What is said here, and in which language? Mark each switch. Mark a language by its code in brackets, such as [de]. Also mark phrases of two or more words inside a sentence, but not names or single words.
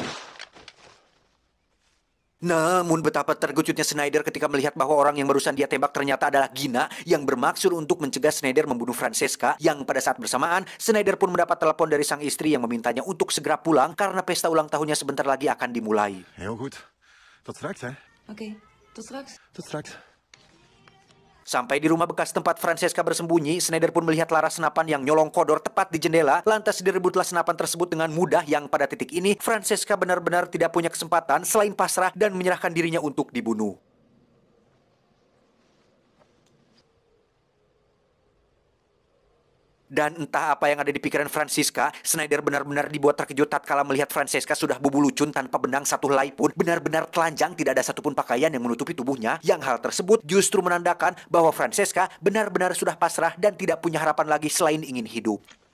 [id] Namun betapa terkejutnya Schneider ketika melihat bahwa orang yang barusan dia tembak ternyata adalah Gina yang bermaksud untuk mencegah Schneider membunuh Francesca, yang pada saat bersamaan Schneider pun mendapat telepon dari sang istri yang memintanya untuk segera pulang karena pesta ulang tahunnya sebentar lagi akan dimulai. [nl] Heel goed. Tot straks, hè? Oké, tot straks. Tot straks. [id] Sampai di rumah bekas tempat Francesca bersembunyi, Schneider pun melihat laras senapan yang nyolong kodor tepat di jendela. Lantas direbutlah senapan tersebut dengan mudah, yang pada titik ini Francesca benar-benar tidak punya kesempatan selain pasrah dan menyerahkan dirinya untuk dibunuh. Dan entah apa yang ada di pikiran Francisca, Schneider benar-benar dibuat terkejut tatkala melihat Francesca sudah bubulucun tanpa benang satu helai pun, benar-benar telanjang, tidak ada satupun pakaian yang menutupi tubuhnya, yang hal tersebut justru menandakan bahwa Francesca benar-benar sudah pasrah dan tidak punya harapan lagi selain ingin hidup.